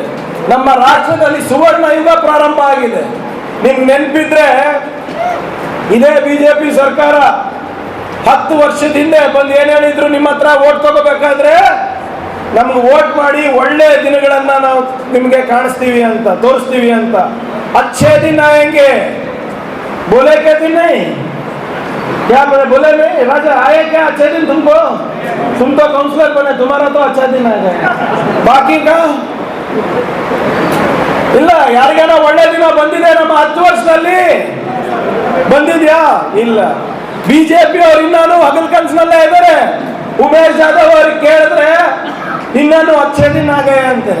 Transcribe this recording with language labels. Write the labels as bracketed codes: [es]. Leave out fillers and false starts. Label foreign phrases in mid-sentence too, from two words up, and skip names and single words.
[kn] ನಮ್ಮ ರಾಷ್ಟ್ರದಲ್ಲಿ ಸುವರ್ಣ ಯುಗ ಪ್ರಾರಂಭ ಆಗಿದೆ. ನಿಮ್ಗೆ ನೆನಪಿದ್ರೆ ಇದೇ ಬಿಜೆಪಿ ಸರ್ಕಾರ 10 ವರ್ಷದ ಹಿಂದೆ ಬಂದು ಏನ್ ಹೇಳಿದ್ರು, ನಿಮ್ಮ ಹತ್ರ ವೋಟ್ ತಗೋಬೇಕಾದ್ರೆ ನಮ್ಗೆ ವೋಟ್ ಮಾಡಿ ಒಳ್ಳೆ ದಿನಗಳನ್ನ ನಾವು ನಿಮ್ಗೆ ಕಾಣಿಸ್ತೀವಿ ಅಂತ, ತೋರಿಸ್ತೀವಿ ಅಂತ. [hi] अच्छे दिन आएंगे बोले के दिन नहीं, क्या बोले नहीं राजा आए क्या अच्छे दिन तुमको? तुम तो काउंसलर बने, तुम्हारा तो अच्छा दिन आ गया, बाकी का ಇಲ್ಲ. [kn] ಯಾರಿಗಾನ ಒಳ್ಳೆ ದಿನ ಬಂದಿದೆ ನಮ್ಮ 10 ವರ್ಷದಲ್ಲಿ? ಬಂದಿದ್ಯಾ? ಇಲ್ಲ. ಬಿಜೆಪಿ ಅವರು ಇನ್ನೂ ಹಗಲ್ ಕನಸಿನಲ್ಲೇ ಇದ್ದಾರೆ. ಉಮೇಶ್ ಜಾಧವ್ ಅವ್ರಿಗೆ ಕೇಳಿದ್ರೆ ಇನ್ನೂ [hi] अच्छे दिन आ गया [kn] ಅಂತಾರೆ.